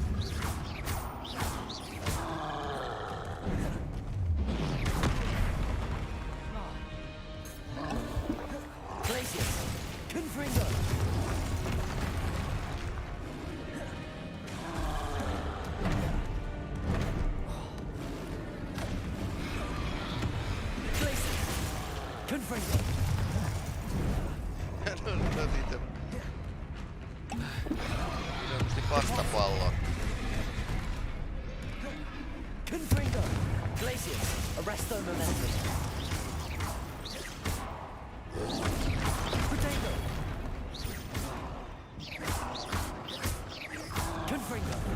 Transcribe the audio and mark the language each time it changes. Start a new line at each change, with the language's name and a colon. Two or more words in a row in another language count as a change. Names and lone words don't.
Latin: Glacius. Confringo. Glacius. Confringo.
Finnish: No siitä. Ilmeisesti vastapallo.
Latin: Confringo. Glacius. Arresto momentum. Protego. Confringo.